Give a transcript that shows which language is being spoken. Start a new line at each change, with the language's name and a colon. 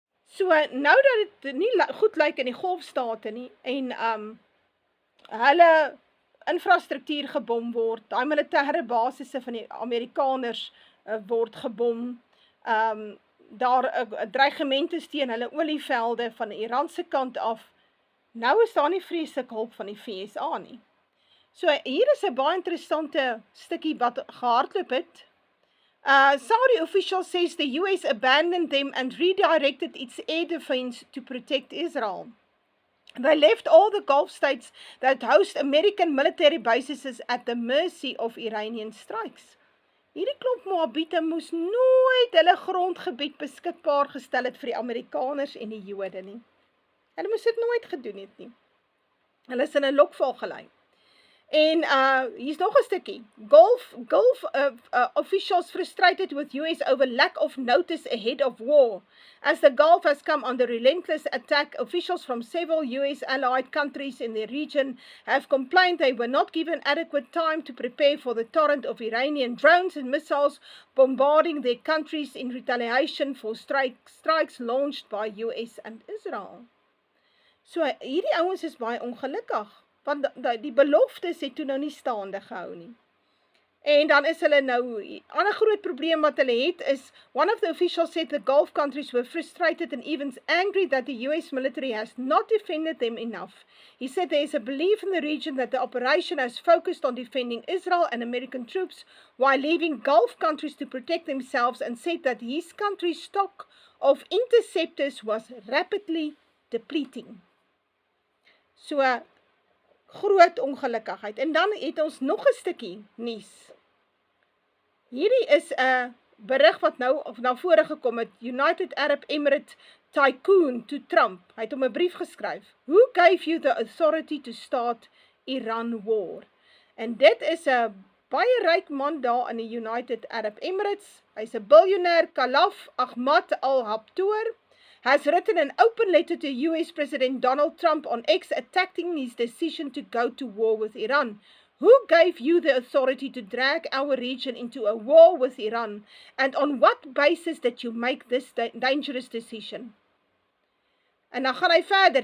Afrikaans: So, nou dat dit nie goed lyk in die golfstate nie, en hulle infrastruktuur gebom word, daai militêre basisse van die Amerikaners word gebom, daar dreigemente teen hulle olievelde van die Iranse kant af, nou is daar nie vreeslik hulp van die VSA nie. So, hier is 'n baie interessante stukkie wat gehardloop het.
English: Saudi official says the US abandoned them and redirected its air defense to protect Israel. They left all the Gulf states that host American military bases at the mercy of Iranian strikes.
Afrikaans: Hierdie klomp Moabite moes nooit hulle grondgebied beskikbaar gestel het vir die Amerikaners en die Jode nie. Hulle moes dit nooit gedoen het nie. Hulle is in 'n lokval gelei. En hier's nog 'n stukkie.
English: Gulf officials frustrated with US over lack of notice ahead of war. As the Gulf has come under relentless attack, officials from several US allied countries in the region have complained they were not given adequate time to prepare for the torrent of Iranian drones and missiles bombarding their countries in retaliation for strikes launched by US and Israel.
Afrikaans: So hierdie ouens is baie ongelukkig, want die beloftes het toe nou nie staande gehou nie. En dan is hulle nou, ander groot probleem wat hulle het is,
English: one of the officials said the Gulf countries were frustrated and even angry that the US military has not defended them enough. He said there is a belief in the region that the operation has focused on defending Israel and American troops while leaving Gulf countries to protect themselves, and said that his country's stock of interceptors was rapidly depleting.
Afrikaans: So, groot ongelukkigheid. En dan het ons nog 'n stukkie nuus. Hierdie is 'n berig wat nou na vore gekom het.
English: United Arab Emirates tycoon to Trump.
Afrikaans: Hy het hom 'n brief geskryf.
English: Who gave you the authority to start Iran war?
Afrikaans: En dit is 'n baie ryk man daar in die United Arab Emirates. Hy's 'n biljoenêr,
English: Khalaf Ahmad al-Habtoor, has written an open letter to US President Donald Trump on X attacking his decision to go to war with Iran. Who gave you the authority to drag our region into a war with Iran? And on what basis did you make this dangerous decision?
Afrikaans: En dan gaan hy verder.